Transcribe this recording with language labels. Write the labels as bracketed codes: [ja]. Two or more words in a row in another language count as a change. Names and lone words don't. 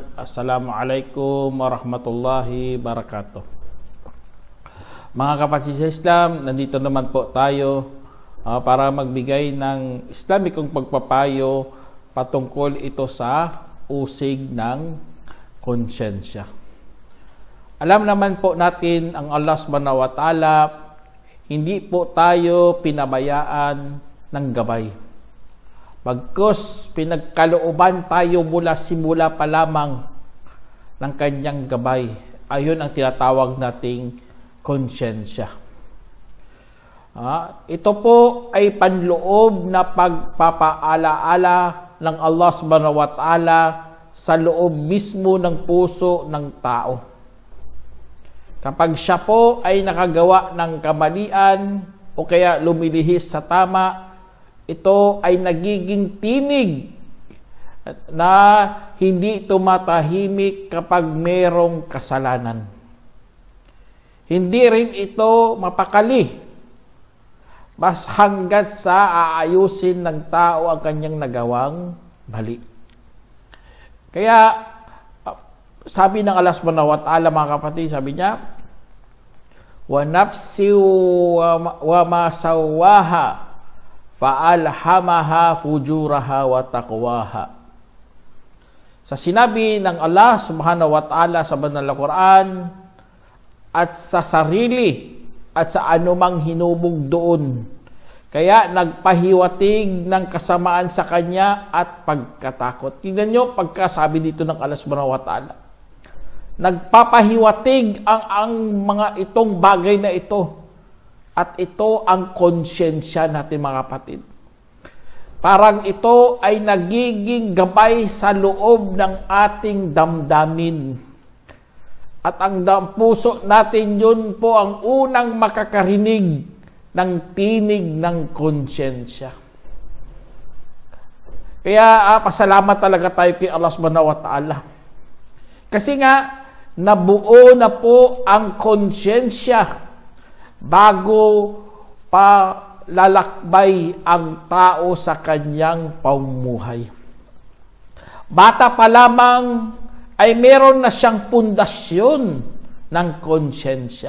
[ar] السلام عليكم ورحمة الله وبركاته. [tl] Mga kapatid sa Islam, nandito naman po tayo para magbigay ng Islamikong pagpapayo patungkol ito sa usig ng konsyensya. Alam naman po natin ang [ar] الله سبحانه وتعالى, [tl] hindi po tayo pinabayaan ng gabay. Bagkus pinagkalooban tayo mula simula pa lamang ng kanyang gabay. Ayun ang tinatawag nating konsyensya. Ito po ay panloob na pagpapaalaala ng [ar] الله سبحانه وتعالى [tl] sa loob mismo ng puso ng tao. Kapag siya po ay nakagawa ng kamalian o kaya lumilihis sa tama, ito ay nagiging tinig na hindi tumatahimik kapag merong kasalanan. Hindi rin ito mapakali mas hanggat sa aayusin ng tao ang kanyang nagawang mali. Kaya sabi ng [ar] الله سبحانه وتعالى, [tl] mga kapatid, sabi niya, [ar] ونفس وما سواها فألهمها فجورها وتقواها. [tl] Sa sinabi ng [ar] الله سبحانه وتعالى [tl] sa banal na Quran, at sa sarili at sa anumang hinubog doon, kaya nagpahiwatig ng kasamaan sa kanya at pagkatakot. Tingnan nyo pagkasabi dito ng [ar] الله سبحانه وتعالى. [tl] Nagpapahiwatig ang mga itong bagay na ito. At ito ang konsyensya natin, mga kapatid. Parang ito ay nagiging gabay sa loob ng ating damdamin. At ang puso natin, yun po ang unang makakarinig ng tinig ng konsyensya. Kaya pasalamat talaga tayo kay [ar] الله سبحانه وتعالى. [tl] Kasi nga, nabuo na po ang konsyensya bago pa lalakbay ang tao sa kanyang pamumuhay. Bata pa lamang ay meron na siyang pundasyon ng konsyensya.